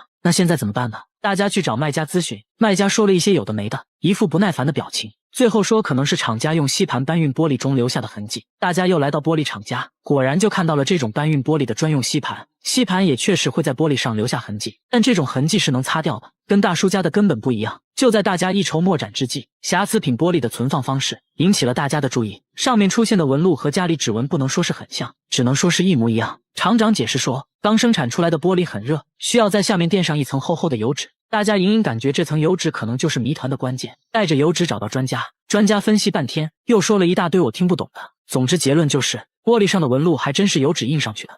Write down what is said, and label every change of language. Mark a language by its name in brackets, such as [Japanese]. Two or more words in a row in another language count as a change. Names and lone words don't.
[Chinese] 那現在怎麼辦呢？大家去找賣家諮詢，賣家說了一些有的沒的，一副不耐煩的表情，最後說可能是廠家用吸盤搬運玻璃中留下的痕跡。大家又來到玻璃廠家，果然就看到了這種搬運玻璃的專用吸盤，吸盤也確實會在玻璃上留下痕跡，但這種痕跡是能擦掉的，跟大叔家的根本不一樣。就在大家一籌莫展之際，瑕疵品玻璃的存放方式引起了大家的注意，上面出現的紋路和家裡指紋不能說是很像，只能說是一模一樣。廠長解釋說，剛生產出來的玻璃很熱，需要在下面墊上一層厚厚的油脂，大家隱隱感覺這層油脂可能就是謎團的關鍵。帶着油脂找到專家，專家分析半天，又說了一大堆我聽不懂的。總之結論就是玻璃上的紋路還真是油脂印上去的。